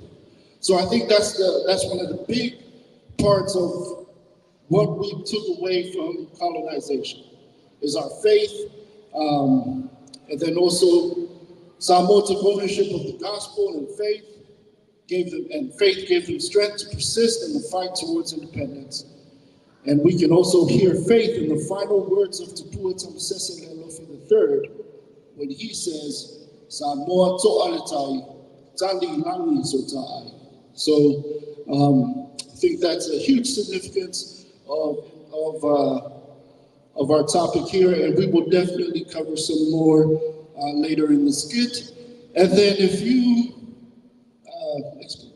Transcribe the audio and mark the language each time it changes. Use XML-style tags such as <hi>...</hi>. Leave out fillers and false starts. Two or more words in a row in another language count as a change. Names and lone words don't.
<en>So I think that's one of the big parts of what we took away from colonization, is our faith, and then also Samoa took ownership of the gospel and faith gave them strength to persist in the fight towards independence. And we can also hear faith in the final words of Tupua Tamasese Lealofi III when he says,</en> <sm>Samoa to'aletai, tali langi so ta'ai.</sm> <en>So I think that's a huge significance of our topic here, and we will definitely cover some more later in the skit. And then if you, next page.</en>